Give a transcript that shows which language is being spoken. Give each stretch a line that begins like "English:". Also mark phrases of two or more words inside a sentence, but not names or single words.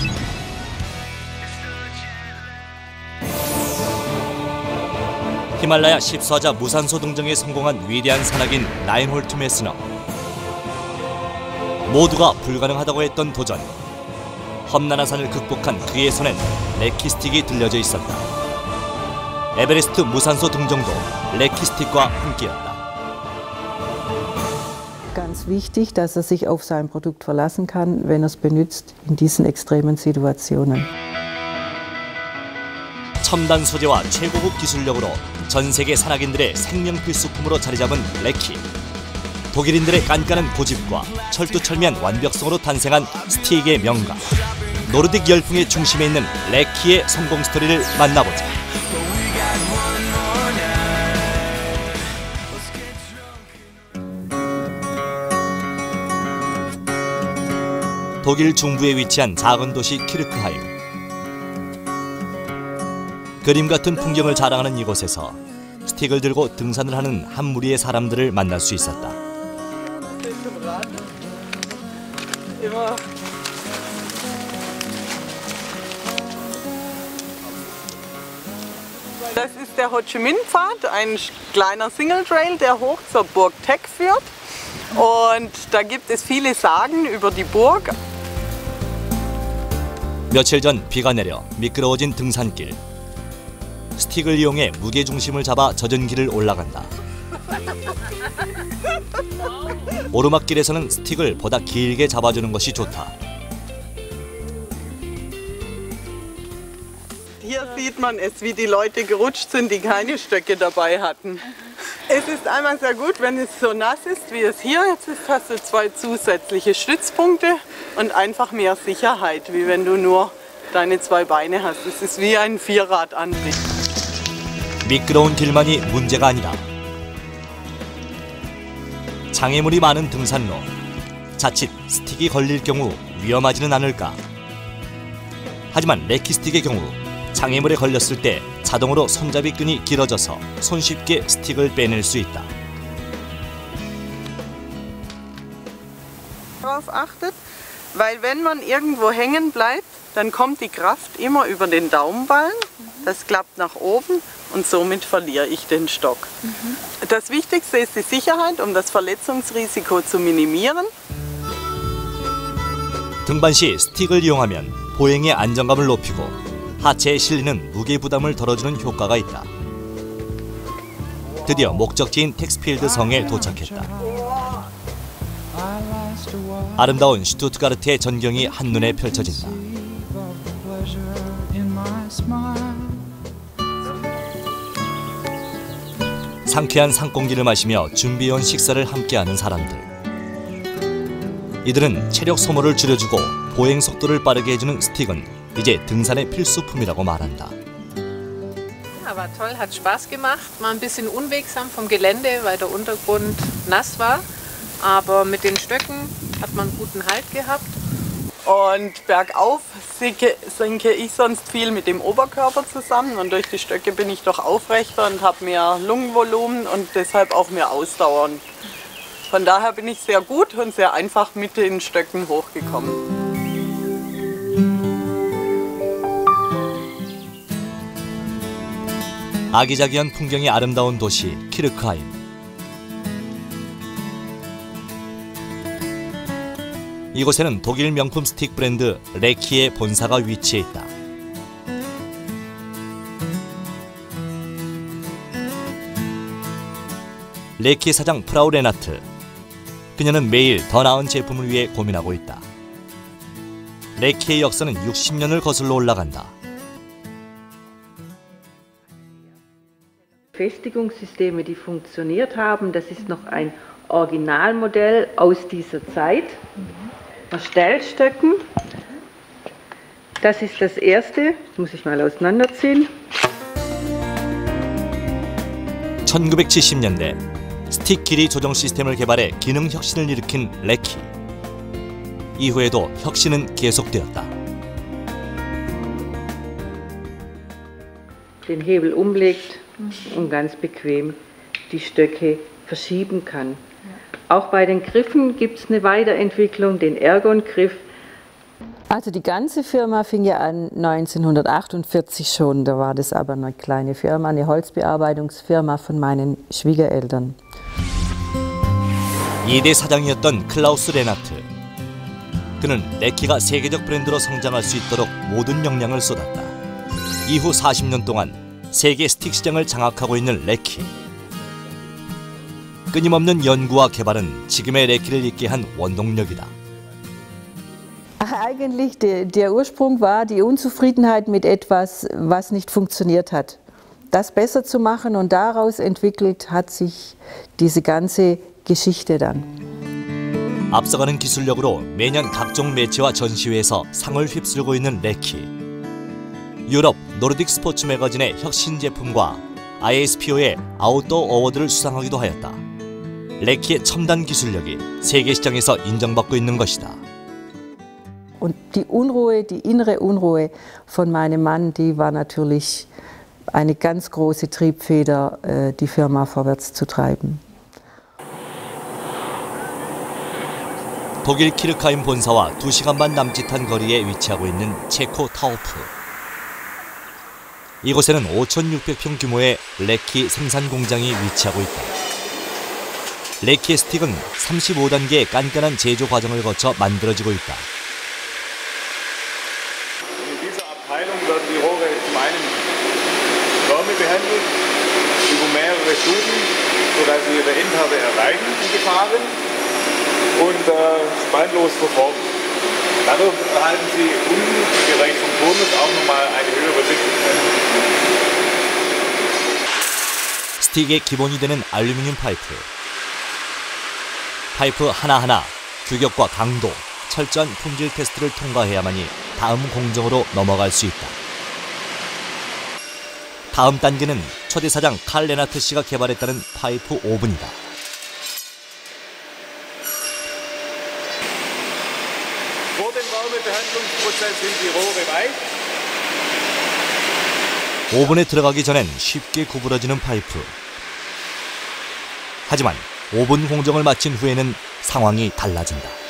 Korean: 히말라야 14자 무산소 등정에 성공한 위대한 산악인 라인홀트 메스너. 모두가 불가능하다고 했던 도전. 험난한 산을 극복한 그의 손엔 레키스틱이 들려져 있었다. 에베레스트 무산소 등정도 레키스틱과 함께였다.
German: Ganz wichtig, dass sich auf sein Produkt verlassen kann, wenn es benutzt in diesen extremen Situationen.
Korean: 첨단 소재와 최고급 기술력으로 전 세계 산악인들의 생명 필수품으로 자리잡은 레키. 독일인들의 깐깐한 고집과 철두철미한 완벽성으로 탄생한 스틱의 명가. 노르딕 열풍의 중심에 있는 레키의 성공 스토리를 만나보자. 독일 중부에 위치한 작은 도시 키르크하임. 그림 같은 풍경을 자랑하는 이곳에서 스틱을 들고 등산을 하는 한 무리의 사람들을 만날 수 있었다.
German: Das ist der Ho Chi Minh Pfad, ein kleiner
English: Single Trail,
German: der hoch zur Burg Tek führt. Und da gibt es viele Sagen über die Burg.
Korean: 며칠 전 비가 내려 미끄러워진 등산길. 스틱을 이용해 무게 중심을 잡아 젖은 길을 올라간다. 오르막길에서는 스틱을 보다 길게 잡아주는 것이 좋다.
German: Hier sieht man es, wie die Leute gerutscht sind, die keine Stöcke dabei hatten. Es ist einmal sehr gut, wenn es so nass ist, wie es hier jetzt ist, hast du 2 zusätzliche Stützpunkte und einfach mehr Sicherheit, wie wenn du nur deine 2 Beine hast. Es ist wie ein Vierradantrieb.
Korean: 미끄러운 길만이 문제가 아니다. 장애물이 많은 등산로. 자칫 스틱이 걸릴 경우 위험하지는 않을까? 하지만 레키스틱의 경우 장애물에 걸렸을 때 자동으로 손잡이 끈이 길어져서 손쉽게 스틱을 빼낼 수 있다.
German: Darauf achtet, weil wenn man irgendwo hängen bleibt, dann kommt die Kraft immer über den Daumenballen. Das klappt nach oben und somit verliere ich den Stock. Das Wichtigste ist die Sicherheit, um das Verletzungsrisiko zu minimieren.
Korean: 등반 시 스틱을 이용하면 보행의 안정감을 높이고 하체에 실리는 무게 부담을 덜어주는 효과가 있다. 드디어 목적지인 텍스필드 성에 도착했다. 아름다운 슈투트가르트의 전경이 한눈에 펼쳐진다. 상쾌한 산공기를 마시며 준비해온 식사를 함께하는 사람들. 이들은 체력 소모를 줄여주고 보행 속도를 빠르게 해주는 스틱은 이제 등산의 필수품이라고 말한다.
German: Ja, war toll, hat Spaß gemacht. War ein bisschen unwegsam vom Gelände, weil der Untergrund nass war. Aber mit den Stöcken hat man guten Halt gehabt. Und bergauf sinke ich sonst viel mit dem Oberkörper zusammen und durch die Stöcke bin ich doch aufrechter und habe mehr Lungenvolumen und deshalb auch mehr Ausdauer. Von daher bin ich sehr gut und sehr einfach mit den Stöcken hochgekommen.
Korean: 아기자기한 풍경이 아름다운 도시 키르크하임. 이곳에는 독일 명품 스틱 브랜드 레키의 본사가 위치해 있다. 레키 사장 프라우 레나트. 그녀는 매일 더 나은 제품을 위해 고민하고 있다. 레키의 역사는 60년을 거슬러 올라간다.
German: Festigungssysteme, die funktioniert haben, das ist noch ein Originalmodell aus dieser Zeit. Stellstöcken. Das ist das erste. Das muss ich mal auseinanderziehen.
Korean: 1970년대 스틱 길이 조정 시스템을 개발해 기능 혁신을 일으킨 레키. 이후에도 혁신은 계속되었다.
German: Den Hebel umlegt und ganz bequem die Stöcke verschieben kann. Auch bei den Griffen gibt es eine Weiterentwicklung, den Ergon-Griff. Also die ganze Firma fing ja an 1948 schon, da war das aber eine kleine Firma, eine Holzbearbeitungsfirma von meinen Schwiegereltern.
Korean: 2대 사장이었던 클라우스 레나트. 그는 레키가 세계적 브랜드로 성장할 수 있도록 모든 역량을 쏟았다. 이후 40년 동안 세계 스틱 시장을 장악하고 있는 레키. 끊임없는 연구와 개발은 지금의 레키를 있게 한 원동력이다.
German: Eigentlich der Ursprung war die Unzufriedenheit mit etwas, was nicht funktioniert hat. Das besser zu machen und daraus entwickelt hat sich diese ganze Geschichte dann.
Korean: 앞서가는 기술력으로 매년 각종 매체와 전시회에서 상을 휩쓸고 있는 레키. 유럽 노르딕 스포츠 매거진의 혁신 제품과 ISPO의 아웃도어 어워드를 수상하기도 하였다. 레키의 첨단 기술력이 세계 시장에서 인정받고 있는 것이다.
German: Und die Unruhe, die innere Unruhe von meinem Mann, die war natürlich eine ganz große Triebfeder, die Firma vorwärts zu treiben.
Korean: 독일 키르카임 본사와 2시간 반 남짓한 거리에 위치하고 있는 체코 타우프. 이곳에는 5,600평 규모의 레키 생산 공장이 위치하고 있다. 레키의 스틱은 35단계의 깐깐한 제조 과정을 거쳐 만들어지고 있다.
German: Werden die Rohre zum einen Wärme behandelt über mehrere Stufen, sodass sie ihre Endhärte erreichen, die Gefahren, und spannlos verformen. Dadurch erhalten sie unten im Bereich vom Turnus auch nochmal eine höhere Dichtigkeit.
Korean: 스틱의 기본이 되는 알루미늄 파이프. 파이프 하나하나 규격과 강도, 철저한 품질 테스트를 통과해야만이 다음 공정으로 넘어갈 수 있다. 다음 단계는 초대 사장 칼 레나트 씨가 개발했다는 파이프 오븐이다.
German: Vor dem Wärmebehandlungsprozess sind die Rohre weich.
Korean: 오븐에 들어가기 전엔 쉽게 구부러지는 파이프. 하지만 오븐 공정을 마친 후에는 상황이 달라진다.